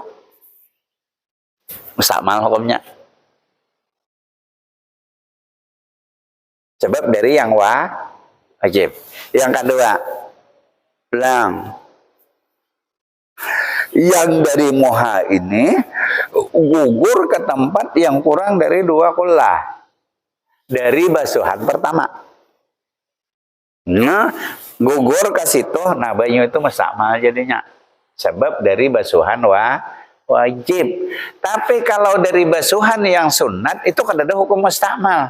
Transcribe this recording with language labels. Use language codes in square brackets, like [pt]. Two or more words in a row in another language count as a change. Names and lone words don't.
[id] Mustakmal hukumnya. Sebab dari yang wajib. Yang kedua, blang. Yang dari muha ini gugur ke tempat yang kurang dari 2 kullah dari basuhan pertama. Nah, gugur ke situ, nah banyu itu mustakmal jadinya. Sebab dari basuhan wajib. Tapi kalau dari basuhan yang sunat itu kan ada hukum mustakmal.